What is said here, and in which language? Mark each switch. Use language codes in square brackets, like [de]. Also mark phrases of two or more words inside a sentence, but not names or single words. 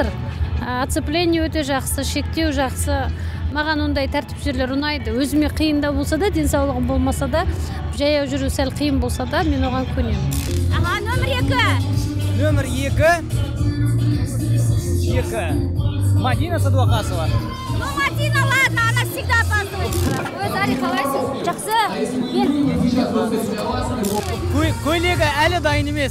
[kk] Оцепление өте жақсы, шектеу жақсы. Маған ондай тәртіп жерлер ұнайды. Өзіме қиындау болса да, денсаулығым болмаса да, жаяу жүру сәл қиын болса да, мен оған көнемін. Аға, Номер 2 Мадина Садуақасова. [ru] Ну, Мадина, ладно, она всегда опаздывает. [kk] Ой, Зари, қалайсың? Жақсы. Көйлегі әлі дайын емес.